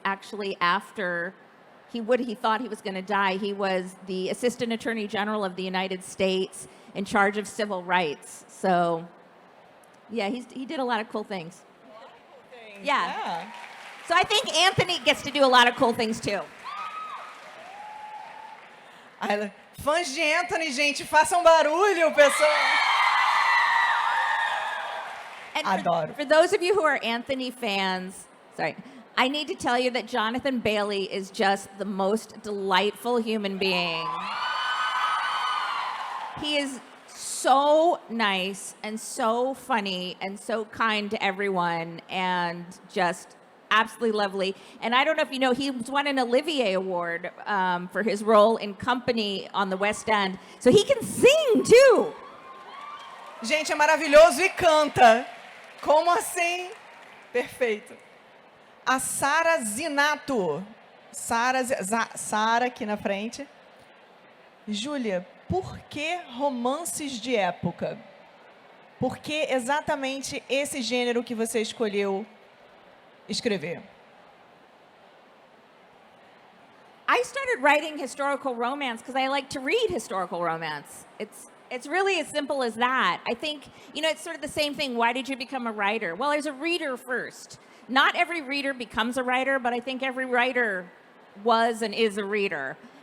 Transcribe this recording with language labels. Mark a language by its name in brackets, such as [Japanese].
[English] Actually, after he thought he was going to die, he was the Assistant Attorney General of the United States in charge of civil rights. So, yeah, he did a lot of cool things. Yeah. So I think Anthony gets to do a lot of cool things too. [Portuguese] Fãs de Anthony, gente, façam barulho, pessoal. [English] And for those of you who are Anthony fans, I need to tell you that Jonathan Bailey is just the most delightful human being. He is so nice and so funny and so kind to everyone, and just absolutely lovely. And I don't know if you know, he won an Olivier Award for his role in Company on the West End. So he can sing, too. [Portuguese] Gente, é maravilhoso e canta. Como assim? Perfeito. A Sara Zinato. Sara aqui na frente. Júlia, por que romances de época? Por que exatamente esse gênero que você escolheu escrever? [English] I started writing historical romance because I like to read historical romance. It's really as simple as that. I think, it's sort of the same thing. Why did you become a writer? Well, I was a reader first. Not every reader becomes a writer, but I think every writer was and is a reader.